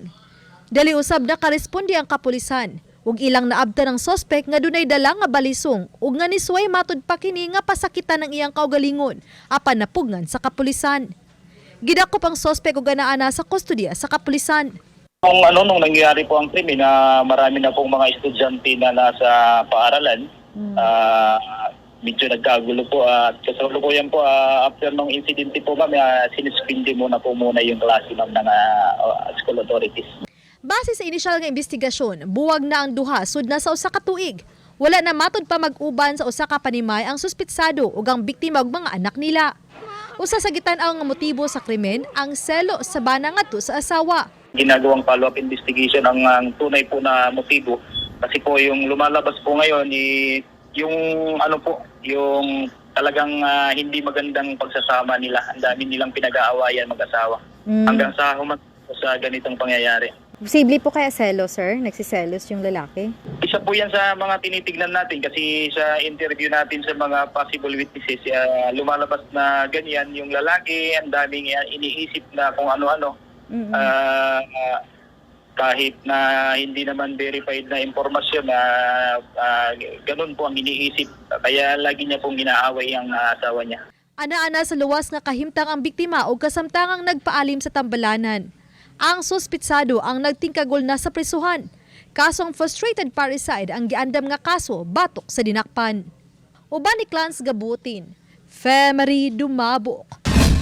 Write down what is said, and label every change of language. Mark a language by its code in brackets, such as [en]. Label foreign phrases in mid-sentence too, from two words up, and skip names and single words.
[ceb] Dali usab na karesponde ang kapulisan ug ilang naabta ng sospek nga dunay dala nga balisong ug nga nisway matud pa kini nga pasakitan ng iyang kaugalingon apan napugngan sa kapulisan. Gidakop ang sospek ug anaana sa kustodiya sa kapulisan. [tl] Nung nangyari po ang krimen na marami na pong mga estudyante na nasa paaralan, medyo nagkagulo po at kasalukuyan po after ng insidente po ma'am, sinispindi muna yung klase ng [en] school authorities. [ceb] Base sa inisyal nga investigasyon, buwag na ang duha sud na sa usa ka tuig. Wala na matud pa mag-uban sa usa ka panimay ang suspitsado ug ang biktima ug mga anak nila. Usa sa gitan-aw nga motibo sa krimen ang selo sa bana ngadto sa asawa. [tl] Ginagawang [en] follow-up investigation [tl] ang tunay po na motibo kasi po yung lumalabas po ngayon yung yung talagang hindi magandang pagsasama nila. Ang dami nilang pinag-aawayan mag-asawa hanggang sa sa ganitong pangyayari. Posible po kaya selo, sir? Nagsiselos yung lalaki? Isa po yan sa mga tinitignan natin kasi sa interview natin sa mga [en] possible witnesses, [tl] lumalabas na ganyan yung lalaki, ang daming iniisip na kung ano-ano. Kahit na hindi naman verified na impormasyon, ganun po ang iniisip. Kaya lagi niya pong ginaaway ang asawa niya. [ceb] Ana-ana sa luwas nga kahimtang ang biktima o kasamtangang nagpaalim sa tambalanan. Ang suspitsado ang nagtingkagol na sa prisuhan. Kasong [en] frustrated parricide [ceb] ang giandam nga kaso batok sa dinakpan. Uban ni Clans Gabutin, Fem Ridumabo.